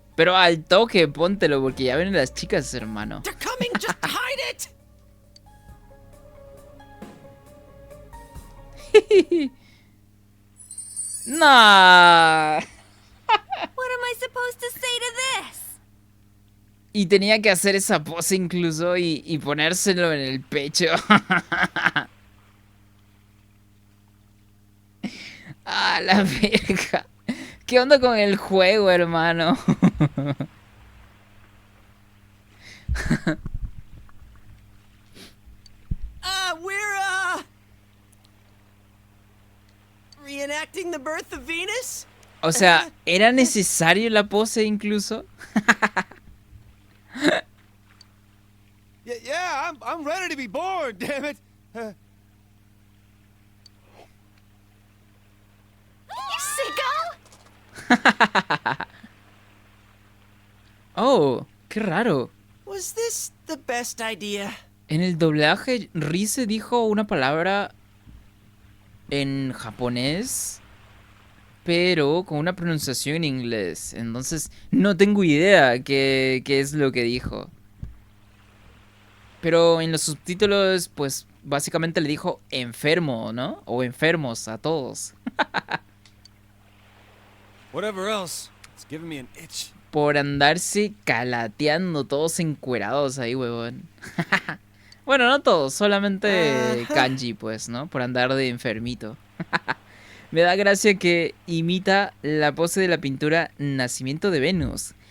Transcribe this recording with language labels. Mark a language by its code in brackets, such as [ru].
[es] Pero al toque, póntelo, porque ya ven las chicas, hermano. [en] They're coming, just hide it. Nah. What am I supposed to say to this? [es] Y tenía que hacer esa pose incluso y ponérselo en el pecho. Ah, la verga. ¿Qué onda con el juego, hermano? [en] We're reenacting the birth of Venus? [es] O sea, ¿era necesario la pose incluso? [en] Yeah, I'm ready to be born, damn it. You sicko! [es] Oh, qué raro. [en] Was this the best idea? [es] En el doblaje, Rise dijo una palabra en japonés, pero con una pronunciación en inglés. Entonces, no tengo idea qué es lo que dijo. Pero en los subtítulos, pues, básicamente le dijo enfermo, ¿no? O enfermos a todos. [en] Whatever else, it's giving me an itch. [es] Por andarse calateando todos encuerados ahí, huevón. Bueno, no todos, solamente Kanji, pues, ¿no? Por andar de enfermito. Me da gracia que imita la pose de la pintura Nacimiento de Venus.